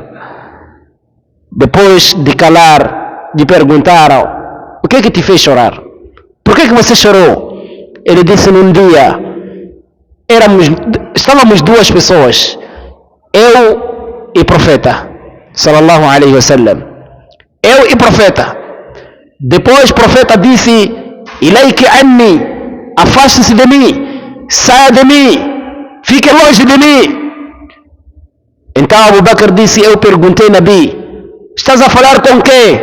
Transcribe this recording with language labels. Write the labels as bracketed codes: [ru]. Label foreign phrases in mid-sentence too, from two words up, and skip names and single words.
[pt] Depois de calar, lhe perguntaram: o que te fez chorar? Por que você chorou? Ele disse: num dia estávamos duas pessoas, eu e profeta, [ar] صلى الله عليه وسلم. [pt] Eu e profeta. Depois o profeta disse: [ar] إليك عني, [pt] afaste-se de mim, saia de mim, fique longe de mim. Então Abu Bakr disse: eu perguntei, Nabi, estás a falar com quem?